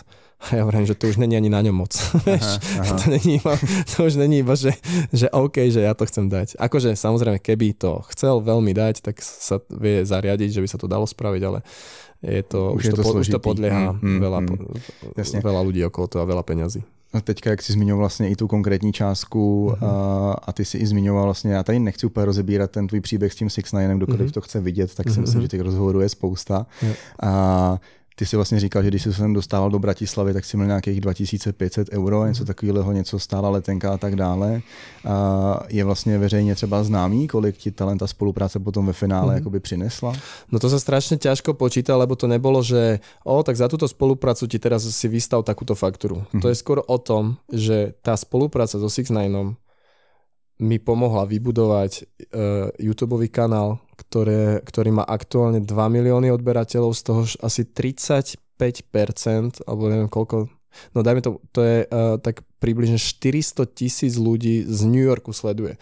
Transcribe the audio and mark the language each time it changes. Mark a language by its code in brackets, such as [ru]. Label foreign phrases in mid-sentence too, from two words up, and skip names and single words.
[sk] A ja hovorím, že to už není ani na ňom moc. To už není iba, že OK, že ja to chcem dať. Akože samozrejme, keby to chcel veľmi dať, tak sa vie zariadiť, že by sa to dalo spraviť, ale už to podlieha veľa ľudí okolo toho a veľa peňazí. [cs] A teďka, jak jsi zmiňoval vlastně i tu konkrétní částku a ty si i zmiňoval vlastně, já tady nechci úplně rozebírat ten tvůj příběh s tím 6ix9ine, kdokoliv to chce vidět, tak si myslím, že těch rozhovorů je spousta. A ty si vlastně říkal, že když jsi sem dostával do Bratislavy, tak si měl nějakých 2500 €, něco takového, něco stála letenka a tak dále. A je vlastně veřejně třeba známý, kolik ti ta spolupráce potom ve finále jakoby přinesla? [sk] No to sa strašne ťažko počíta, lebo to nebolo, že tak za túto spoluprácu ti teraz si vystav takúto faktúru. To je skôr o tom, že tá spolupráca so 6ix9inom mi pomohla vybudovať YouTubeový kanál, ktorý má aktuálne 2 milióny odberateľov, z toho asi 35%, alebo neviem koľko, no dajme to je tak približne 400 000 ľudí z New Yorku sleduje.